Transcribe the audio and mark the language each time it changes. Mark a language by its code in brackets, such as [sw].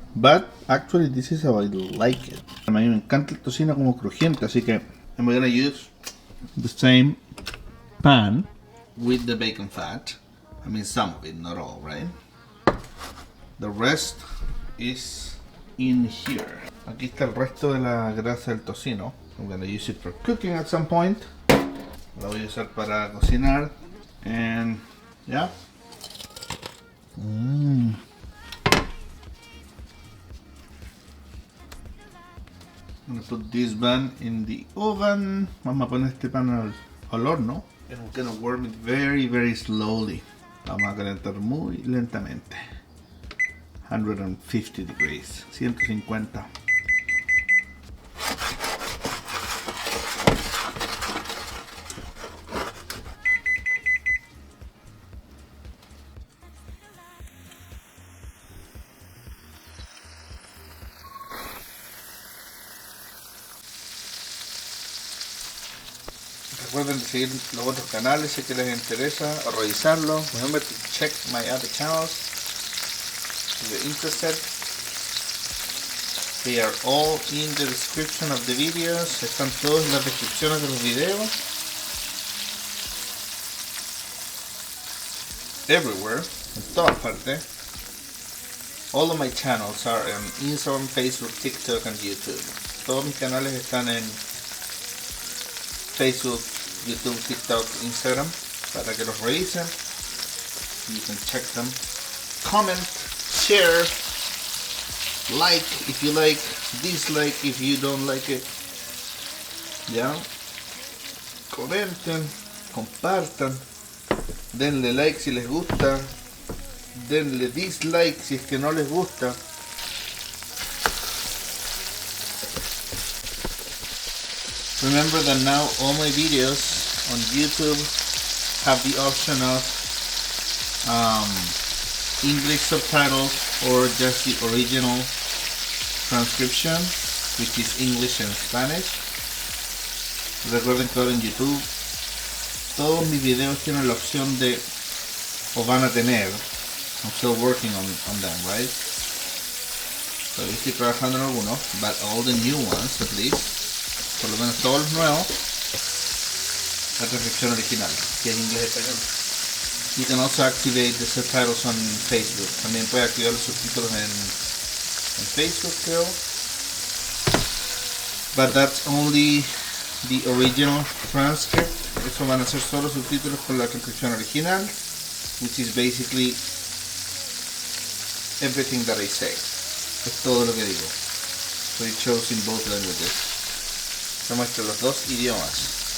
[en] But actually this is how I like it. [es] A mí me encanta el tocino como crujiente, así que [en] I'm gonna use the same pan with the bacon fat. I mean some of it, not all, right? The rest is in here. [es] Aquí está el resto de la grasa del tocino. [en] I'm gonna use it for cooking at some point. [es] La voy a usar para cocinar. [en] And yeah. I'm gonna put this bun in the oven. [es] Vamos a poner este pan al horno. [en] And we're gonna warm it very, very slowly. [es] Vamos a calentar muy lentamente. 150 degrees. 150. Recuerden de seguir los otros canales si que les interesa o revisarlo. [en] Remember to check my other channels if you're interested. They are all in the description of the videos. [es] Están todos en las descripciones de los videos. [en] Everywhere, [es] en todas partes. [en] All of my channels are on Instagram, Facebook, TikTok and YouTube. [es] Todos mis canales están en Facebook, YouTube, TikTok, Instagram, para que los revisen. [en] You can check them. Comment, share, like if you like, dislike if you don't like it. [es] Ya. Comenten, compartan, denle like si les gusta, denle dislike si es que no les gusta. [en] Remember that now all my videos on YouTube have the option of English subtitles or just the original transcription, which is English and Spanish. [es] Recuerden que ahora en YouTube todos mis videos tienen la opción de, o van a tener, [en] I'm still working on them, right? [es] So yo estoy trabajando en algunos, [en] but all the new ones at least, [es] por lo menos todos los nuevos, la transcripción original, que es inglés-español. [en] You can also activate the subtitles on Facebook. [es] También puede activar los subtítulos en Facebook, creo. [en] But that's only the original transcript. [es] Eso van a ser solo subtítulos con la transcripción original, [en] which is basically everything that I say. [es] Es todo lo que digo. [en] So it shows in both languages. [es] Se muestra los dos idiomas.